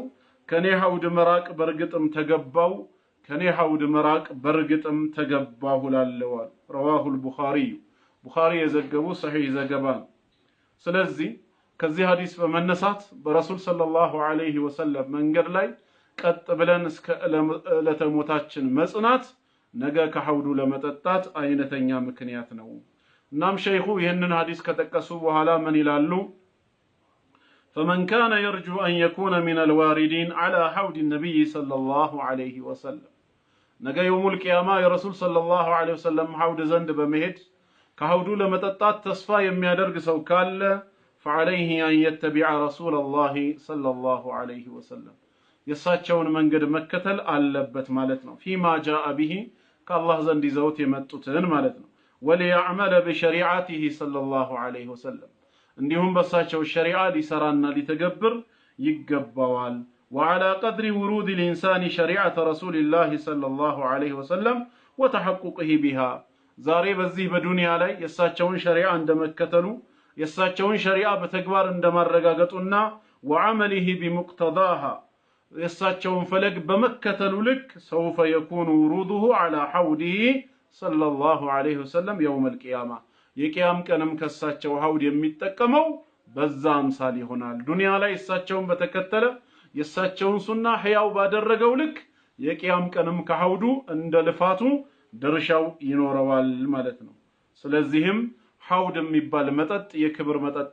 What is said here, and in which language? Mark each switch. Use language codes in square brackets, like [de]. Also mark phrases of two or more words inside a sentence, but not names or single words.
[am] ከኔ ሐውድ መራቅ በርግጥም ተገባው፣ ከኔ ሐውድ መራቅ በርግጥም ተገባው እላለሁ። ረዋሁል ቡኻሪ ቡኻሪ የዘገቡ ሰሒህ ዘገባ ነው። ስለዚህ ከዚህ ሐዲስ በመነሳት በረሱል ሰለላሁ ዐለይሂ ወሰለም መንገድ ላይ ቀጥ ብለን እስከ ዕለተ ሞታችን መጽናት ነገ ከሐውዱ ለመጠጣት አይነተኛ ምክንያት ነው። እናም ሸይኹ ይህንን ሐዲስ ከጠቀሱ በኋላ ምን ይላሉ? [ar] فمن كان يرجو أن يكون من الواردين على حوض النبي صلى الله عليه وسلم [am] ነገ የውሙል ቂያማ የረሱል ሰለላሁ ዐለይሂ ወሰለም ሐውድ ዘንድ በመሄድ ከሐውዱ ለመጠጣት ተስፋ የሚያደርግ ሰው ካለ [ar] فعليه أن يتبع رسول الله صلى الله عليه وسلم [am] የሳቸውን መንገድ መከተል አለበት ማለት ነው። [ar] فيما جاء به [am] ከአላህ ዘንድ ይዘውት የመጡትን ማለት ነው። [ar] وليعمل بشريعته صلى الله عليه وسلم [am] እንዲሁም በሳቸው ሸሪዓ ሊሰራና ሊተገብር [ar] ይገባዋል። وعلى قدر ورود الإنسان شريعة رسول الله صلى الله عليه وسلم وتحققه بها [am] ዛሬ በዚህ በዱንያ ላይ የሳቸውን ሸሪዓ እንደመከተሉ የሳቸውን ሸሪዓ በተግባር እንደማረጋገጡና [ar] وعمله بمقتضاها [am] የሳቸውን ፈለግ በመከተሉ ልክ [ar] سوف يكون وروده على حوضه صلى الله عليه وسلم يوم القيامة [am] የቂያም ቀንም ከሳቸው ሐውድ የሚጠቀመው በዛ አምሳል ይሆናል። ዱንያ ላይ እሳቸውን በተከተለ የሳቸውን ሱና ሕያው ባደረገው ልክ የቂያም ቀንም ከሐውዱ እንደ ልፋቱ ድርሻው ይኖረዋል ማለት ነው። ስለዚህም ሐውድ የሚባል መጠጥ የክብር መጠጥ